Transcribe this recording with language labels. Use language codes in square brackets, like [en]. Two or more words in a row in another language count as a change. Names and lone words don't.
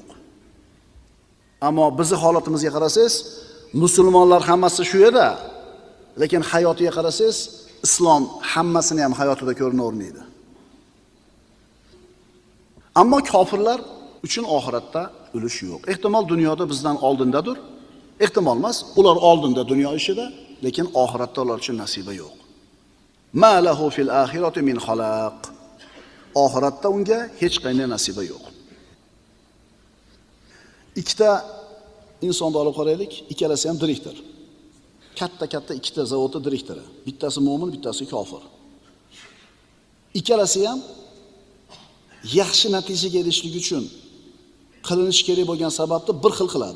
[uz] Ammo bizning holatimizga qarasangiz, musulmonlar hammasi shu yerda, lekin hayotiga qarasangiz, islom hammasini ham hayotida ko'rinavermaydi. Ammo kofirlar uchun oxiratda ulush yo'q. Ehtimol dunyoda bizdan oldindadir. Ehtimol emas, ular oldinda dunyo ishida, lekin oxiratda ular uchun nasiba yo'q. [ar] ما له في الآخرة من خلاق. [uz] Oxiratda unga hech qanday nasiba yo'q. Ikkita insonni olib qaraylik, ikkalasi ham direktor. Katta ikkita zavodning direktori. Bittasi mo'min, bittasi kofir. Ikkalasi ham yaxshi natijaga erishishlik uchun qilinish kerak bo'lgan sababni bir xil qiladi.